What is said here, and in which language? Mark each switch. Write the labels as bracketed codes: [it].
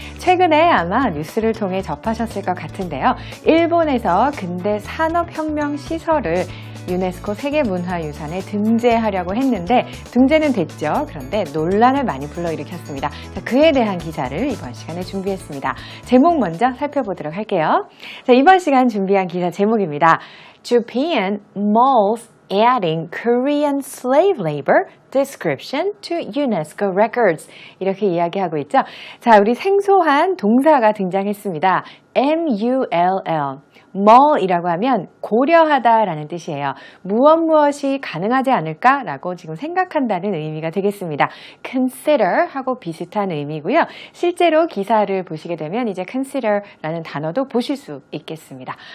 [ko] 최근에 아마 뉴스를 통해 접하셨을 것 같은데요. 일본에서 근대 산업혁명 시설을 유네스코 세계문화유산에 등재하려고 했는데 등재는 됐죠. 그런데 논란을 많이 불러일으켰습니다. 자, 그에 대한 기사를 이번 시간에 준비했습니다. 제목 먼저 살펴보도록 할게요. 자, 이번 시간 준비한 기사 제목입니다. [en] Japan malls adding Korean slave labor description to UNESCO records. [ko] 이렇게 이야기하고 있죠. 자, 우리 생소한 동사가 등장했습니다. [en] MULL. [ko] mall이라고 하면 고려하다라는 뜻이에요. 무엇이 가능하지 않을까라고 지금 생각한다는 의미가 되겠습니다. consider 하고 비슷한 의미고요. 실제로 기사를 보시게 되면 이제 consider라는 단어도 보실 수 있겠습니다.